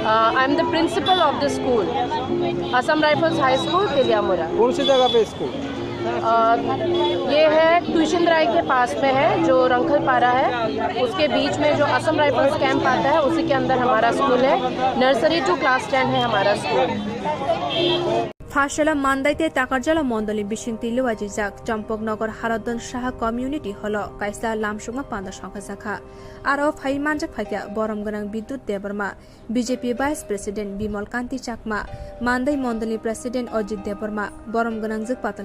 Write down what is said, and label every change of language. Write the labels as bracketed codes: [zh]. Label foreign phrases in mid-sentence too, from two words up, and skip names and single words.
[en] I am the principal of the school, Assam Rifles High School Teliamura. [hi] कौन सी जगह पे स्कूल? ये है ट्यूशन राय के पास में है, जो रंखल पारा है, उसके बीच में जो असम राइफल्स कैंप आता है उसी के अंदर हमारा स्कूल है। [en] nursery to class 10 [hi] है हमारा स्कूल। [trp] फाशला मानदाइते ताकारजाला मंडली बिशिंगति लुवाजिजाक चम्पकनगर हारदन साहा [en] community hall [trp] काइसा लामसुङा पान्दा संखा जाखा आरो फाइ मानजाक फाइका बरम गनां विद्युत देबरमा बीजेपी [en] vice president [trp] बिमल कान्ति चाकमा मानदाइ मंडली प्रेसिडेंट अजित देबरमा बरम गनां जक पातल